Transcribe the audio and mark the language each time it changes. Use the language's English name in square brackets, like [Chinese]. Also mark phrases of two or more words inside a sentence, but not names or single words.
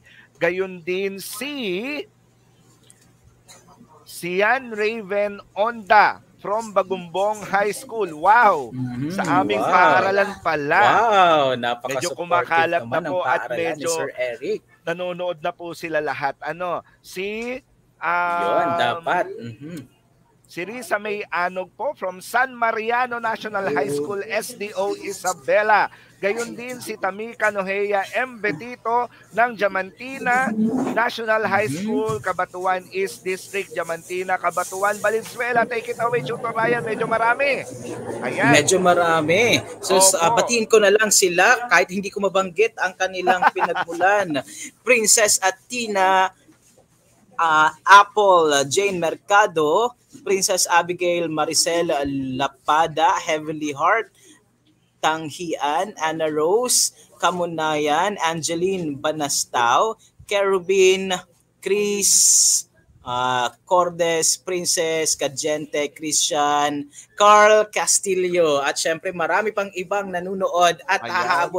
[Filipino] Gayon din si Sian Raven Onda from Bagumbong High School. Wow! Sa aming paaralan pala. Wow! Medyo kumakalat na po at medyo Sir Eric. Nanonood na po sila lahat. Si yun, dapat. Si Risa May Anog po from San Mariano National High School, SDO Isabela. Gayon din si Tamika Nohea M. Betito ng Diamantina National High School, Cabanatuan East District, Diamantina, Cabanatuan, Valenzuela. [English] Take it away, [Filipino] Tutor Ryan. Medyo marami. Ayan. Medyo marami. So, batiin ko na lang sila kahit hindi ko mabanggit ang kanilang pinagmulan. Princess Athena Apple Jane Mercado, Princess Abigail Maricel Lapada, Heavenly Heart, Tanghian, Anna Rose, Kamunayan, Angeline Banastao, Kerubin, Chris, Cordes, Princess, Kadjente, Christian, Carl Castillo, at syempre marami pang ibang nanunood at hahabol.